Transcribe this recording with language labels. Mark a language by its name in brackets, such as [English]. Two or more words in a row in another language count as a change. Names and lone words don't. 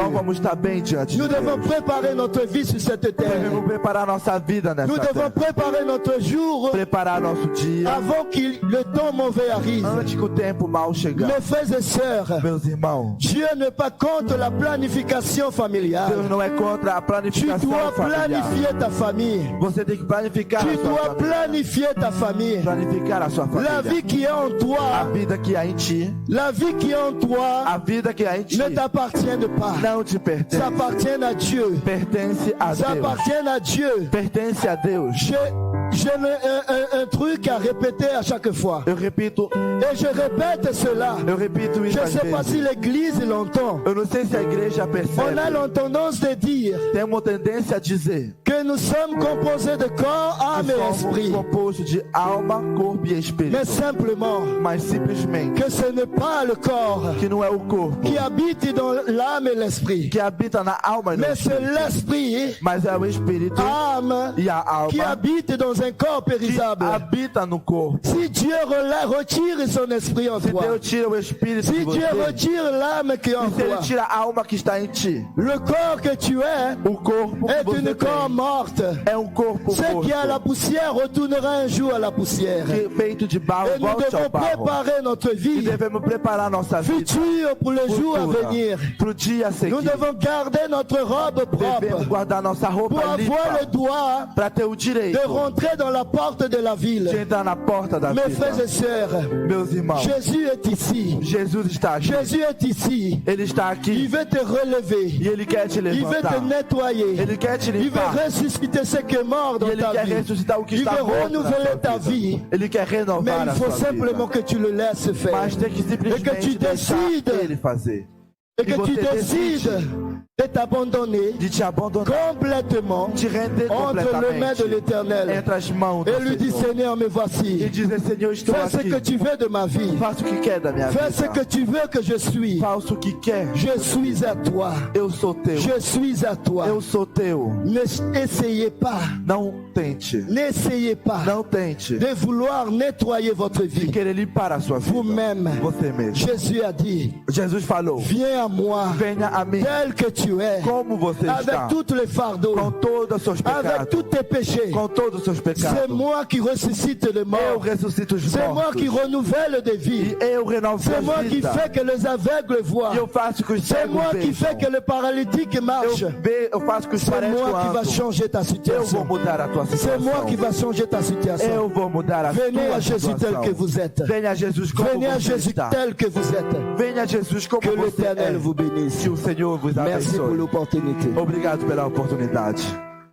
[Portuguese] não vamos estar bem diante de [French] Nous devons [Portuguese] Deus. [French] préparer notre vie sur cette terre. [Portuguese] Devemos preparar nossa vida nessa [French] Nous devons [Portuguese] terra. [French] préparer notre jour [Portuguese] Preparar nosso dia [French] avant que le temps mauvais arrive. [Portuguese] antes que o tempo mal chegar. [French] Mes frères et sœurs, [Portuguese] Meus irmãos, [French] Dieu n'est pas contre la planification familiale. [Portuguese] Deus não é contra a [French] Tu [Portuguese] planificação [French] dois [Portuguese] familiar. [French] planifier ta famille. [Portuguese] Você tem que planificar [French] Tu [Portuguese] a sua [French] dois [Portuguese] família. [French] planifier ta famille. [Portuguese] Planificar a sua [French] La [Portuguese] família. [French] vie qui est en [Portuguese] A [French] toi, [Portuguese] vida que há em ti, [French] la vie qui est en toi [Portuguese] a vida que há em ti [French] ne t'appartient pas. [Portuguese] não te pertence. [French] Ça appartient à Dieu. [Portuguese] Pertence a [French] Ça [Portuguese] Deus. [French] appartient à Dieu. [Portuguese] Pertence a Deus. [French] J'ai un truc à répéter à chaque fois. [Portuguese] Eu repito, [French] Et je répète cela. [Portuguese] eu repito [French] Je [Portuguese] isso [French] ne [Portuguese] às [French] sais pas si [Portuguese] vezes. [French] l'église l'entend. [Portuguese] Eu não sei se a igreja [French] On a [Portuguese] percebe. [French] tendance de dire [Portuguese] Tem uma tendência a dizer [French] que nous sommes composés de corps, âme [Portuguese] que [French] et [Portuguese] somos [French] esprit. [Portuguese] compostos de alma, corpo e espírito. [French] Mais simplement [Portuguese] Mas simplesmente [French] que ce n'est pas le corps [Portuguese] que não é o corpo [French] qui habite dans l'âme et l'esprit. [Portuguese] que habita na alma e no [French] Mais c'est [Portuguese] espírito. [French] l'esprit, [Portuguese] Mas é o espírito [French] âme, [Portuguese] e a [French] qui [Portuguese] alma [French] habite dans un corps [Portuguese] que [French] périsable. [Portuguese] habita no corpo. [French] Si Dieu retire son esprit en [Portuguese] Se [French] toi, [Portuguese] Deus tira o espírito [French] si [Portuguese] de [French] Dieu [Portuguese] você, [French] retire l'âme qui est en [Portuguese] e se Ele [French] toi, [Portuguese] tira a alma que está em ti, [French] le corps que tu es [Portuguese] o corpo que [French] est [Portuguese] você [French] une corps [Portuguese] tem [French] morte. [Portuguese] é corpo [French] Ce qui est à la [Portuguese] morto, [French] poussière retournera un jour à la poussière. [Portuguese] que é feito de barro [French] Et nous [Portuguese] volte [French] devons [Portuguese] ao barro. [French] préparer notre [Portuguese] E [French] vie [Portuguese] devemos preparar nossa vida [French] future pour le jour à [Portuguese] futura [French] venir. [Portuguese] para o dia [French] Nous [Portuguese] seguinte. [French] devons garder notre robe [Portuguese] Devemos [French] propre [Portuguese] guardar nossa [French] pour [Portuguese] roupa [French] avoir le [Portuguese] limpa [French] droit [Portuguese] para ter o [French] de [Portuguese] direito [French] rentrer dans la porte de la [Portuguese] de [French] ville. [Portuguese] entrar na porta da [French] Mes frères [Portuguese] vida. [French] et sœurs, [Portuguese] Meus irmãos, [French] Jésus est ici. [Portuguese] Jesus está aqui. [French] Jésus est ici. [Portuguese] Ele está [French] Il [Portuguese] aqui [French] veut te relever. [Portuguese] e Ele quer te [French] Il veut te [Portuguese] levantar. [French] nettoyer. [Portuguese] Ele quer te [French] Il veut [Portuguese] limpar. [French] ressusciter ce qui est mort [Portuguese] E [French] dans [Portuguese] Ele [French] ta [Portuguese] quer [French] vie. [Portuguese] ressuscitar o que [French] Il [Portuguese] está [French] veut [Portuguese] morto na [French] renouveler [Portuguese] sua [French] ta vie. [Portuguese] vida. Ele quer [French] Mais [Portuguese] renovar [French] il [Portuguese] a [French] faut [Portuguese] sua [French] simplement [Portuguese] vida. [French] que tu le laisses faire. [Portuguese] Mas tem que [French] Et que [Portuguese] simplesmente [French] tu [Portuguese] deixar [French] décides. [Portuguese] Ele fazer. [French] Et que [Portuguese] E [French] tu [Portuguese] você [French] décides de t'abandonner [Portuguese] De te abandonar, [French] complètement [Portuguese] te render [French] entre les mains de [Portuguese] completamente [French] l'Éternel. [Portuguese] entre as mãos do [French] Et lui dit, [Portuguese] Senhor. [French] Seigneur, me [Portuguese] E [French] voici. [Portuguese] dizer, Senhor, estou [French] Fais ce [Portuguese] aqui. [French] que tu veux de ma vie. [Portuguese] Faça o que quer da minha [French] Fais ce que [Portuguese] vida. [French] tu veux que je suis. [Portuguese] Faça o que quer. [French] Je suis à toi. [Portuguese] Eu sou teu. [French] Je suis à toi. [Portuguese] Eu sou teu. [French] N'essayez pas, [Portuguese] Não tente. [French] n'essayez pas [Portuguese] Não tente [French] de vouloir nettoyer votre [Portuguese] de [French] vie [Portuguese] querer limpar a sua vida. [French] vous-même. [Portuguese] Você mesmo. [French] Jésus a dit, [Portuguese] Jesus falou: [French] viens à moi [Portuguese] venha a mim [French] tel que tu es, [Portuguese] como você está, [French] avec tous les fardeaux, [Portuguese] com todos os seus [French] avec [Portuguese] pecados, [French] tous tes péchés. [Portuguese] com todos os seus [French] C'est [Portuguese] pecados. [French] moi qui ressuscite les [Portuguese] Eu [French] morts. [Portuguese] ressuscito os [French] C'est moi qui [Portuguese] mortos. [French] renouvelle des vies. [Portuguese] E eu renovo [French] C'est [Portuguese] a [French] moi qui [Portuguese] vida. [French] fais que les aveugles voient. [Portuguese] E eu faço que os [French] C'est [Portuguese] cegos [French] moi qui fais que [Portuguese] vejam. [French] les paralytiques marchent. [Portuguese] Eu faço que os [French] C'est [Portuguese] parentes [French] moi qui va [Portuguese] andam. [French] changer ta [Portuguese] Eu vou [French] situation. [Portuguese] mudar a tua [French] C'est moi qui [Portuguese] situação. [French] va changer ta situation. [Portuguese] Eu vou mudar a [French] Venez à [Portuguese] tua [French] Jésus tel [Portuguese] situação. [French] que vous êtes. [Portuguese] Venha a Jesus como [French] Venez à [Portuguese] você [French] Jésus [Portuguese] está. [French] tel que vous êtes. [Portuguese] Venha a Jesus como [French] Que [Portuguese] você [French] l'Éternel [Portuguese] é. [French] vous bénisse. [Portuguese] Que o Senhor vos [French] Merci pour [Portuguese] abençoe. [French] l'opportunité. [Portuguese] Obrigado pela oportunidade.